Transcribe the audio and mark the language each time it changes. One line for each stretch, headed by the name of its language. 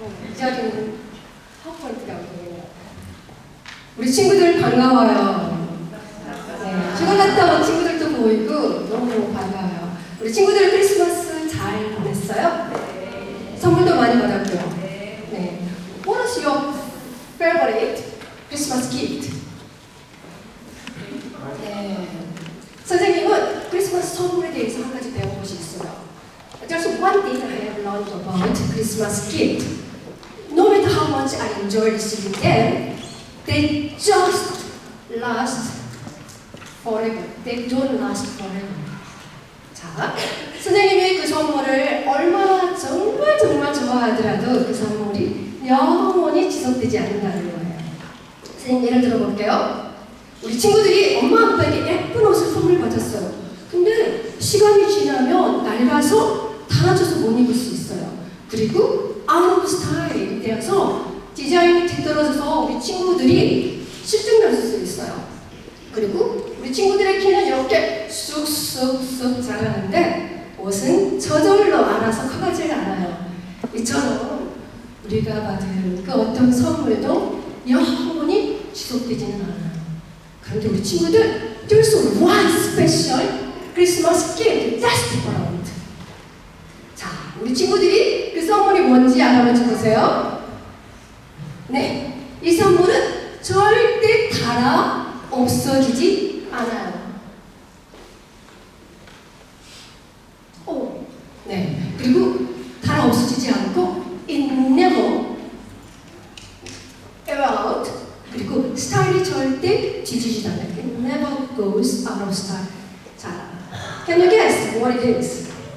Korean: 이 자리는 파워포인트라고 해요. 우리 친구들 반가워요. 네, 휴가 갔다 온 친구들도 보이고 너무 반가워요. 우리 친구들 크리스마스 잘 보냈어요? 네. 선물도 많이 받았고요. 네.
English: What is your favorite Christmas gift?
Korean: 네. 선생님은 크리스마스 선물에 대해서 한 가지 배운 것이 있어요.
English: There's one thing I have learned about Christmas gift. No matter how much I enjoy receiving them, they just last forever. They don't last forever.
Korean: 자, 선생님이 그 선물을 얼마나 정말 좋아하더라도 그 선물이 영원히 지속되지 않는다는 거예요. 선생님 예를 들어볼게요. 우리 친구들이 엄마 아빠에게 예쁜 옷을 선물 받았어요. 근데 시간이 지나면 낡아서 달아져서 못 입을 수 있어요. 그리고
English: out of style
Korean: 되어서 디자인이 뒤떨어져서 우리 친구들이 실증났을 수 있어요. 그리고 우리 친구들의 키는 이렇게 쑥쑥쑥 자라는데 옷은 저절로 알아서 커가질 않아요. 이처럼 우리가 받은 그 어떤 선물도 영원히 지속되지는 않아요. 그런데 우리 친구들
English: there's one special Christmas gift that's different.
Korean: 자, 우리 친구들이 그 선물이 뭔지 알아보지 보세요. 네, 이 선물은 절대 달아 없어지지 않아요. 오, 네, 그리고 달아 없어지지 않고
English: it never out.
Korean: 그리고 스타일이 절대 뒤지지 않아요.
English: It never goes out of style. 자, can you guess what it is?